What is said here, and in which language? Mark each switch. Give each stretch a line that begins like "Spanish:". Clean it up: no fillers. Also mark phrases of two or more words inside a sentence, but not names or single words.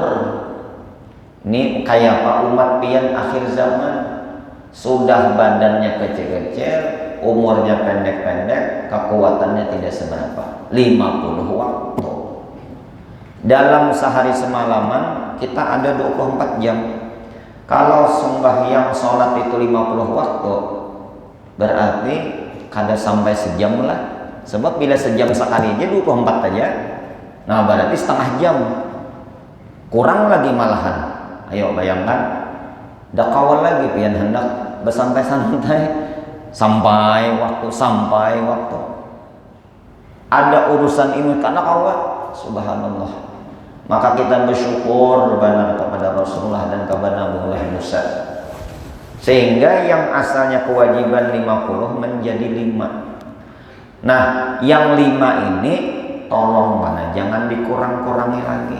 Indonesian: Ini kayak apa umat pian akhir zaman, sudah badannya kecil-kecil, umurnya pendek-pendek, kekuatannya tidak seberapa. 50 waktu. Dalam sehari semalaman kita ada 24 jam. Kalau sembahyang sholat itu 50 waktu, berarti
Banjar: kada sampai sejam lah.
Indonesian: Sebab bila sejam sekali aja 24 aja, nah berarti setengah jam. Kurang lagi malahan. Ayo bayangkan, dak kawal lagi pian hendak bersantai-santai sampai waktu. Ada urusan ini karena kawal, subhanallah. Maka kita bersyukur benar kepada Rasulullah dan kepada Nabi Musa. Sehingga yang asalnya kewajiban 50 menjadi 5. Nah, yang 5 ini tolong mana jangan dikurang-kurangi lagi.